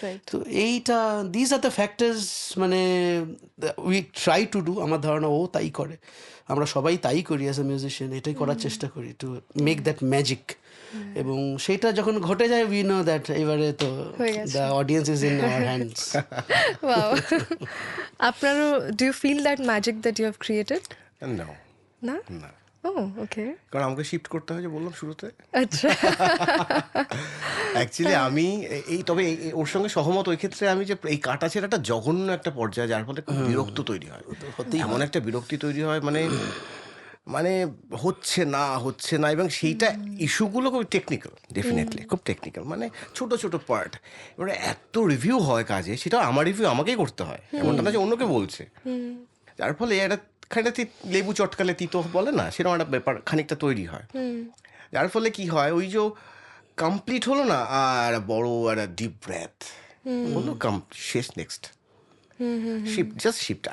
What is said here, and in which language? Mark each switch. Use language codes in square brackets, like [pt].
[bn] তো এইটা this are the factors, মানে [en] we try to do, [bn] আমার ধারণা ও তাই করে, আমরা সবাই তাই করি অ্যাজ এ মিউজিশিয়ান, এটাই করার চেষ্টা করি [en] To make that magic. [bn] এবং সেটা যখন ঘটে যায় [en] We know that এবারে তো the audience is in our hands. Wow. আপনারও, do you feel that magic that you have created? [bn] না না? না, [en] Oh, okay. [bn] কারণ আমাকে শিফট করতে হয়, যে বললাম শুরুতে। আচ্ছা। অ্যাকচুয়ালি আমি তবে ওর সঙ্গে সহমত ওই ক্ষেত্রে, আমি যে এই কাটাছেড়া একটা জঘন্য একটা পর্যায়ে, যার ফলে খুব বিরক্ত তৈরি হয়, এমন একটা বিরক্তি তৈরি হয়, মানে মানে হচ্ছে না, এবং সেইটা ইস্যুগুলো খুব টেকনিক্যাল, ডেফিনেটলি খুব টেকনিক্যাল, মানে ছোট ছোট পার্ট, এবারে এত রিভিউ হয় কাজে, সেটা আমার রিভিউ আমাকেই করতে হয়, এমনটা না যে অন্যকে বলছে, যার ফলে একটা খানিকটা লেবু চটকালে তিতো বলে না, সেরকম একটা ব্যাপার খানিকটা তৈরি হয়, যার ফলে কি হয়, ওই যে কমপ্লিট হলো না, আর বড় একটা ডিপ ব্রেথ হলো, শেষ, নেক্সট শিফট, জাস্ট শিফট।